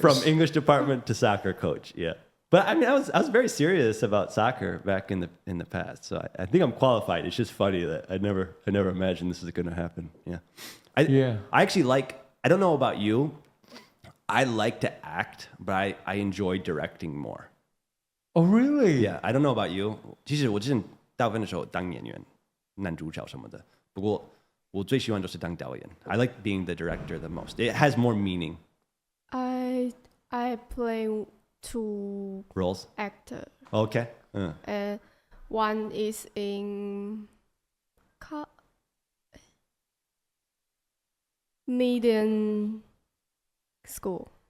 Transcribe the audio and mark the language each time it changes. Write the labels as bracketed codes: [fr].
[en] From English department to soccer coach. Yeah. But I mean, I was very serious about soccer back in the past. So I think I'm qualified. It's just funny that I never imagined this is going to happen. Yeah. I actually I don't know about you. I like to act, but I enjoy directing more. Oh, really? Yeah, I don't know about you. [zh] 其实我之前大部分的时候当演员、男主角什么的。不过我最喜欢就是当导演。 [en] I like being the director the most. It has more meaning. I play 2 roles. Actor. Okay. One is in medium school.